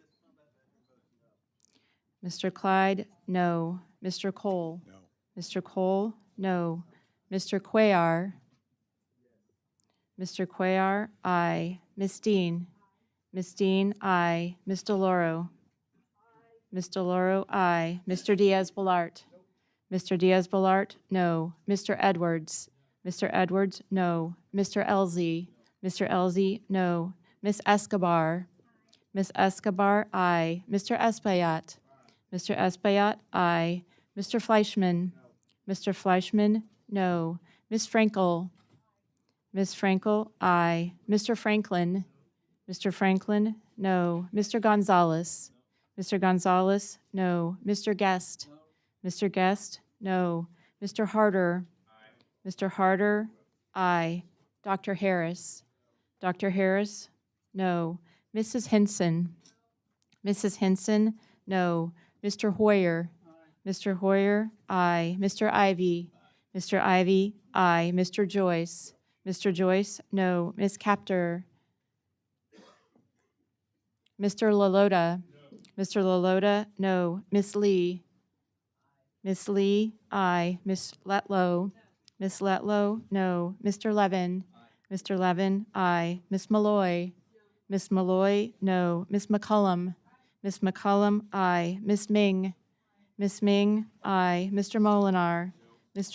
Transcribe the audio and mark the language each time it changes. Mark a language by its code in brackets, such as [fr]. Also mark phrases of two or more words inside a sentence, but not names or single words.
[en] Mr. Clyde, no. Mr. Cole. No. Mr. Cole, no. Mr. Cuellar. Mr. Cuellar, aye. Ms. Dean. Ms. Dean, aye. Ms. DeLauro. Ms. DeLauro, aye. Mr. Diaz-Balart. Mr. Diaz-Balart, no. Mr. Edwards. Mr. Edwards, no. Mr. Elzy. Mr. Elzy, no. Ms. Escobar. Ms. Escobar, aye. Mr. Espaillat. Mr. Espaillat, aye. Mr. Fleischman. Mr. Fleischman, no. Ms. Frankel. Ms. Frankel, aye. Mr. Franklin. Mr. Franklin, no. Mr. Gonzalez? Mr. Gonzalez, no. Mr. Guest? Mr. Guest, no. Mr. Harder? Mr. Harder, aye. Dr. Harris? Dr. Harris, no. Mrs. Henson? Mrs. Henson, no. Mr. Hoyer? Mr. Hoyer, aye. Mr. Ivy? Mr. Ivy, aye. Mr. Joyce? Mr. Joyce, no. Ms. Capter? Mr. LaLota? Mr. LaLota, no. Miss Lee? Miss Lee, aye. Miss Letlow? Miss Letlow, no. Mr. Levin? Mr. Levin, aye. Miss Malloy? Miss Malloy, no. Miss McCullum? Miss McCullum, aye. Miss Ming? Miss Ming, aye. Mr. Molinar? Mr.